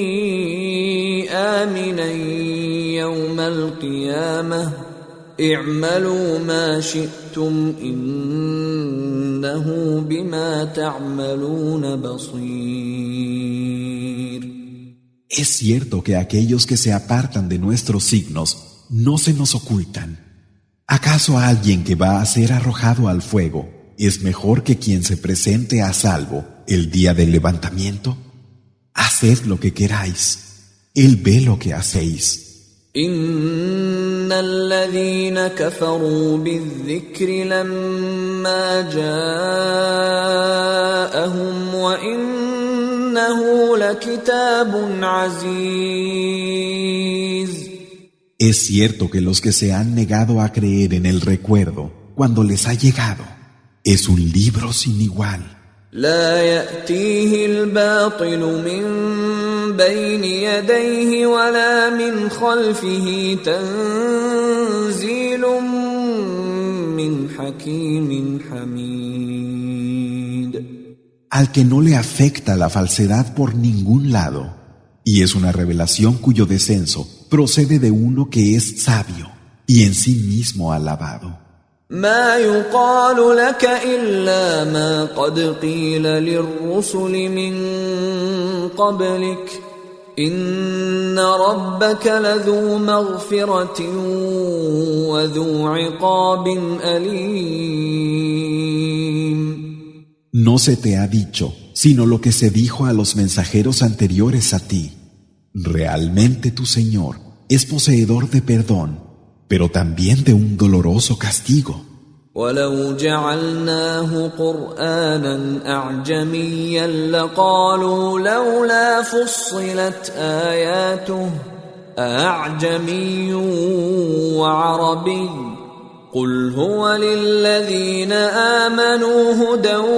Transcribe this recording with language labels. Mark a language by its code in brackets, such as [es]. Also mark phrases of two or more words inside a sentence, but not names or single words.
[ar] آمنا يوم القيامة اعملوا ما شئتم إنه بما تعملون بصير. [es] Es cierto que aquellos que se apartan de nuestros signos no se nos ocultan. ¿Acaso alguien que va a ser arrojado al fuego es mejor que quien se presente a salvo el día del levantamiento? Haced lo que queráis. Él ve lo que hacéis. [ar] إن الذين كفروا بالذكر لما جاءهم وإنه لكتاب عزيز. [es] Es cierto que los que se han negado a creer en el recuerdo cuando les ha llegado es un libro sin igual. [ar] لا يأتيه الباطل من بين يديه ولا من خلفه تنزيل من حكيم حميد. [es] Al que no le afecta la falsedad por ningún lado, y es una revelación cuyo descenso procede de uno que es sabio y en sí mismo alabado. [ar] ما يقال لك إلا ما قد قيل للرسل من قبلك إن ربك لذو مغفرة وذو عقاب أليم. [es] No se te ha dicho sino lo que se dijo a los mensajeros anteriores a ti. Realmente tu Señor es poseedor de perdón, pero también de un doloroso castigo. [ar] ولو جعلناه قرآنا أعجميا لقالوا لولا فصلت آياته أعجمي وعربي قل هو للذين آمنوا هدى